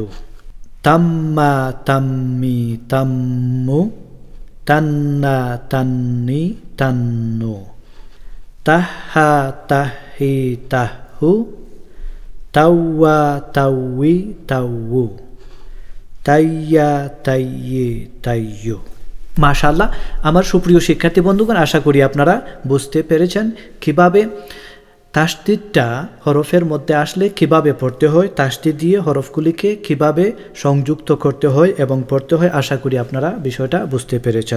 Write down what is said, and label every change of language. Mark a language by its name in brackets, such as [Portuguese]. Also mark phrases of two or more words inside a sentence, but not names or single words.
[Arabic] تَمَّا تَمِّي تَمُّو تَنَّا تَنِّي تَنُّو. تَهَا تَهِي تَهُو تَوَّا تَوِّي تَوُّو. تَيَّا تَيِّي تَيُّو. [Bangla] মাশাআল্লাহ, আমার সুপ্রিয় শিক্ষার্থী বন্ধুগণ, আশা করি আপনারা বুঝতে পেরেছেন কিভাবে তাসদিদটা হরফের মধ্যে আসলে কিভাবে পড়তে হয়, তাসদিদ দিয়ে হরফগুলিকে কিভাবে সংযুক্ত করতে হয় এবং পড়তে হয়। আশা করি আপনারা বিষয়টা বুঝতে পেরেছেন।